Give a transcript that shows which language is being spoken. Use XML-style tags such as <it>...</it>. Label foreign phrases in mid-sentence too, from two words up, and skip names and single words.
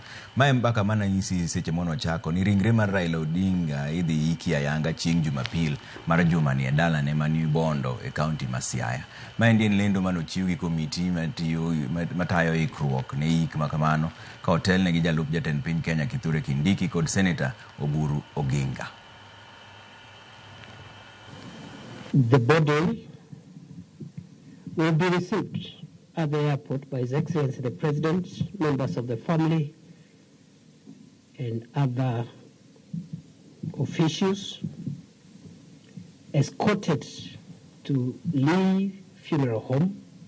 <luo>Mae mbaka mana nyisi seche mono chako ni ringre mar Raila Odinga idhi iki ayanga chieng' Jumapil mar juma ni edala ne mani Bondo e kaunti ma Siaya. Mae ndien lendo mano chiw gi komiti matayo ikruok ne ik makamano ka hotel ne gi jalup jatend piny Kenya Kithure Kindiki kod Senator Oburu Oginga.</luo> <en>The body will be received at the airport by His Excellency the President, members of the family, and other officials, escorted to Lee Funeral Home,</en>